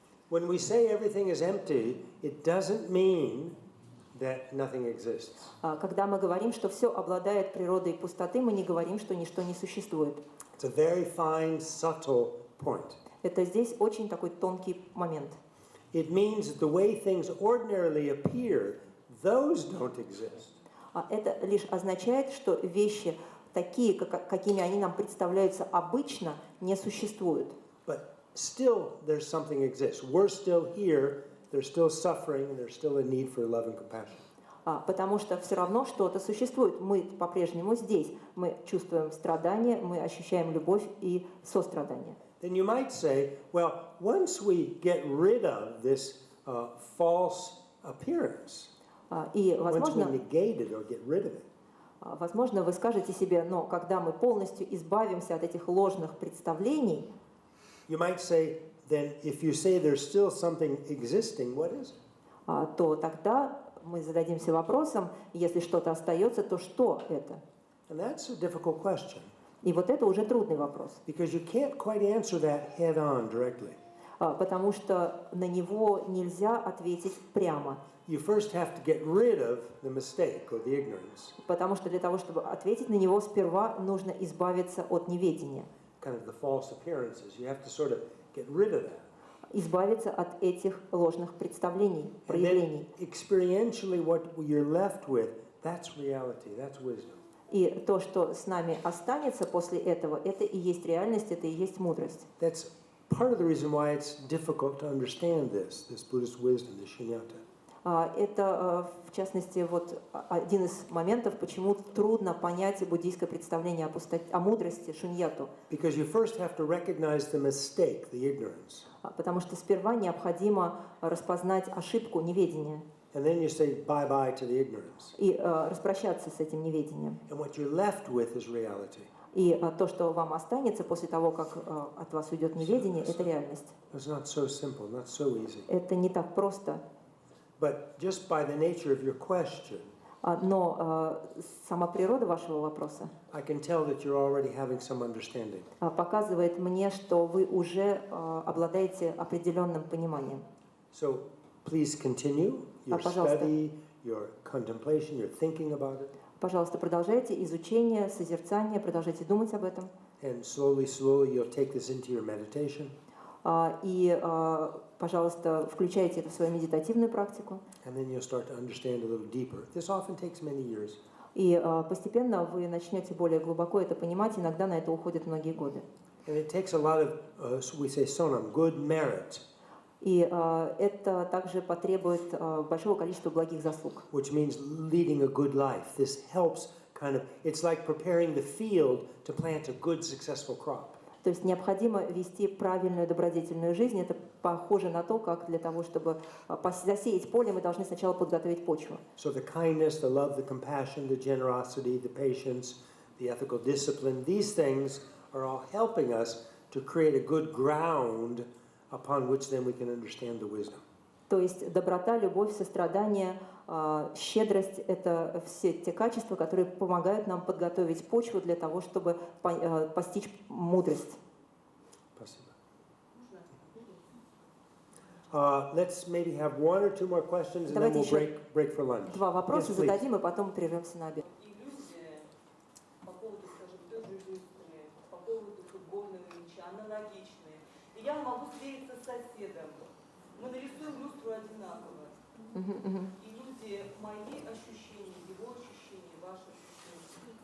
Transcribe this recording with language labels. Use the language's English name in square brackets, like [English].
[English] When we say everything is empty, it doesn't mean that nothing exists. [Russian] Когда мы говорим, что все обладает природой пустоты, мы не говорим, что ничто не существует. [English] It's a very fine, subtle point. [Russian] Это здесь очень такой тонкий момент. [English] It means that the way things ordinarily appear, those don't exist. [Russian] Это лишь означает, что вещи такие, какими они нам представляются обычно, не существуют. [English] But still, there's something exists. We're still here. There's still suffering, and there's still a need for love and compassion. [Russian] Потому что все равно что-то существует. Мы по-прежнему здесь. Мы чувствуем страдания, мы ощущаем любовь и сострадание. [English] Then you might say, well, once we get rid of this false appearance, [Russian] И, [English] once we negate it or get rid of it, [Russian] возможно, вы скажете себе, но когда мы полностью избавимся от этих ложных представлений, [English] you might say, then if you say there's still something existing, what is it? [Russian] то тогда мы зададимся вопросом, если что-то остается, то что это? [English] And that's a difficult question, [Russian] И вот это уже трудный вопрос, [English] because you can't quite answer that head on directly. [Russian] потому что на него нельзя ответить прямо. [English] You first have to get rid of the mistake or the ignorance, [Russian] Потому что для того, чтобы ответить на него, сперва нужно избавиться от неведения, [English] kind of the false appearances. You have to sort of get rid of that. [Russian] избавиться от этих ложных представлений, [English] And then [Russian] проявлений. [English] experientially what you're left with, that's reality, that's wisdom. [Russian] И то, что с нами останется после этого, это и есть реальность, это и есть мудрость. [English] That's part of the reason why it's difficult to understand this Buddhist wisdom, this shunyata. [Russian] Это, в частности, вот один из моментов, почему трудно понять буддийское представление о мудрости, шуньяту. [English] Because you first have to recognize the mistake, the ignorance. [Russian] Потому что сперва необходимо распознать ошибку, неведение. [English] And then you say bye-bye to the ignorance. [Russian] И распрощаться с этим неведением. [English] And what you're left with is reality. [Russian] И то, что вам останется после того, как от вас уйдет неведение, это реальность. [English] It's not so simple, not so easy. [Russian] Это не так просто. [English] But just by the nature of your question, [Russian] Но сама природа вашего вопроса [English] I can tell that you're already having some understanding. [Russian] показывает мне, что вы уже обладаете определенным пониманием. [English] So please continue your study, your contemplation, your thinking about it. [Russian] Пожалуйста, продолжайте изучение, созерцание, продолжайте думать об этом. [English] And slowly you'll take this into your meditation. [Russian] И, пожалуйста, включайте это в свою медитативную практику. [English] And then you'll start to understand a little deeper. This often takes many years. [Russian] И постепенно вы начнете более глубоко это понимать. Иногда на это уходят многие годы. [English] And it takes a lot of, we say sonam, good merit. [Russian] И это также потребует большого количества благих заслуг. [English] Which means leading a good life. This helps kind of, it's like preparing the field to plant a good, successful crop. [Russian] То есть необходимо вести правильную добродетельную жизнь. Это похоже на то, как для того, чтобы засеять поле, мы должны сначала подготовить почву. [English] So the kindness, the love, the compassion, the generosity, the patience, the ethical discipline, these things are all helping us to create a good ground upon which then we can understand the wisdom. [Russian] То есть доброта, любовь, сострадание, щедрость – это все те качества, которые помогают нам подготовить почву для того, чтобы постичь мудрость. Спасибо. [English] Let's maybe have one or two more questions and then we'll break for lunch. [Russian] Два вопроса зададим и потом прервемся на обед. Иллюзия по поводу, скажем, той же люстры, по поводу футбольного мяча, аналогичные. И я могу свериться с соседом. Мы нарисуем люстру одинаково. Иллюзия, мои ощущения, его ощущения, ваши ощущения.